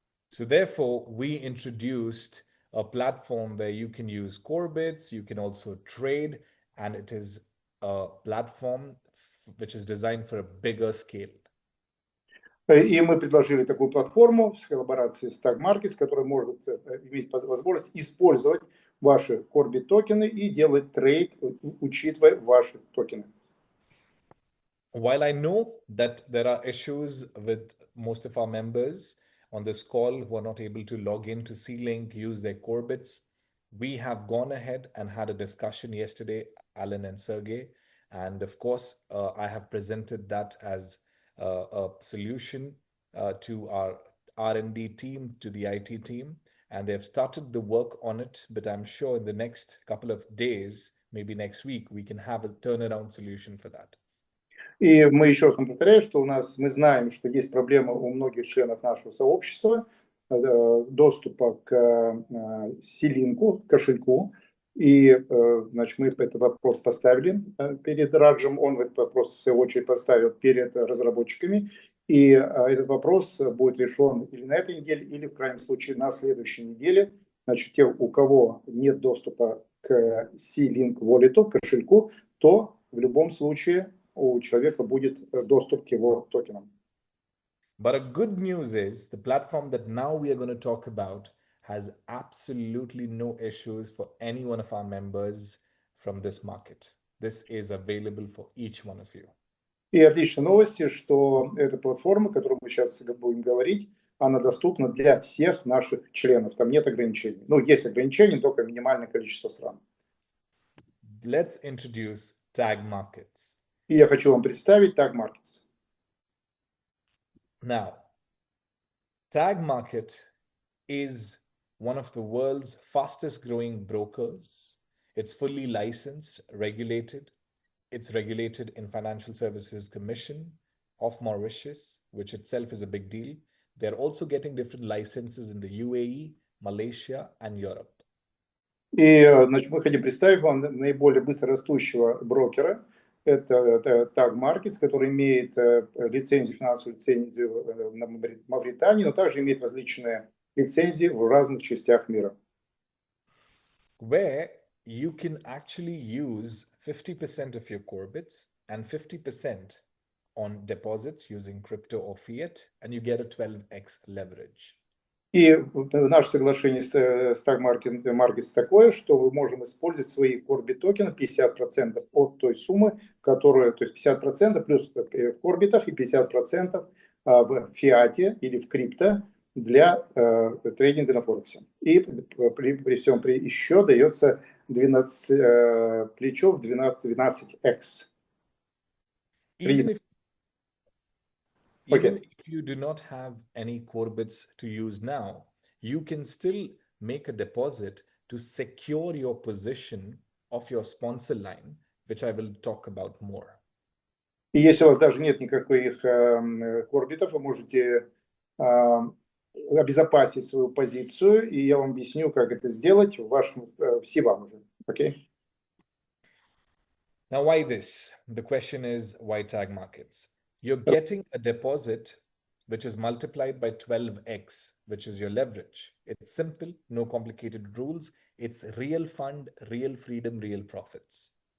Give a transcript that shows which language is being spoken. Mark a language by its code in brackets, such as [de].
[en] So therefore, we introduced a platform where you can use CORBITs, you can also trade, and it is a platform which is designed for a bigger scale. [ru] И мы предложили такую платформу в коллаборации с TagMarkets, которая может иметь возможность использовать ваши CORBIT токены и делать трейд, учитывая ваши токены. [en] While I know that there are issues with most of our members on this call who are not able to log in to C-Link, use their CORBITs, we have gone ahead and had a discussion yesterday, Alan and Sergey, and of course, I have presented that as a solution to our R&D team, to the IT team, and they've started the work on it, but I'm sure in the next couple of days, maybe next week, we can have a turnaround solution for that. [ru] И мы еще раз повторяю, что мы знаем, что есть проблема у многих членов нашего сообщества доступа к C-линку, кошельку. И, значит, мы этот вопрос поставили перед Раджем, он этот вопрос в свою очередь поставил перед разработчиками. И этот вопрос будет решен или на этой неделе, или в крайнем случае на следующей неделе. Значит, те, у кого нет доступа к C-Link Wallet, кошельку, то в любом случае у человека будет доступ к его токенам. [en] But a good news is the platform that now we are going to talk about has absolutely no issues for any one of our members from this market. This is available for each one of you. [ru] И отличная новость, что эта платформа, о которой мы сейчас будем говорить, она доступна для всех наших членов. Там нет ограничений. Ну, есть ограничения, только минимальное количество стран. [en] Let's introduce TagMarkets. [ru] И я хочу вам представить TagMarkets. [en] Now, TagMarket is one of the world's fastest growing brokers. It's fully licensed, regulated. It's regulated in Financial Services Commission of Mauritius, which itself is a big deal. They're also getting different licenses in the UAE, Malaysia, and Europe. [ru] И, значит, мы хотим представить вам наиболее быстрорастущего брокера. Это TagMarkets, который имеет лицензию, финансовую лицензию на Мавритании, но также имеет различные лицензии в разных частях мира. [en] Where you can actually use 50% of your CORBITs and 50% on deposits using crypto or fiat, and you get a 12x leverage. [ru] И наше соглашение с TagMarkets такое, что мы можем использовать свои CORBIT токены 50% от той суммы, которая, то есть 50% плюс в CORBIT и 50% в фиате или в крипто для трейдинга на Форексе. И при всем при еще дается 12 плечов 12x. [en] Even if you do not have any CORBITs to use now, you can still make a deposit to secure your position of your sponsor line, which I will talk about more. [ru] И если у вас даже нет никаких CORBITов, вы можете обезопасить свою позицию, и я вам объясню, как это сделать в вашем CVAM уже. [en] Okay? Now, why this? The question is, why TagMarkets? You're getting a deposit which is multiplied by 12x, which is your leverage. It's simple, no complicated rules. It's real fund, real freedom, real profits.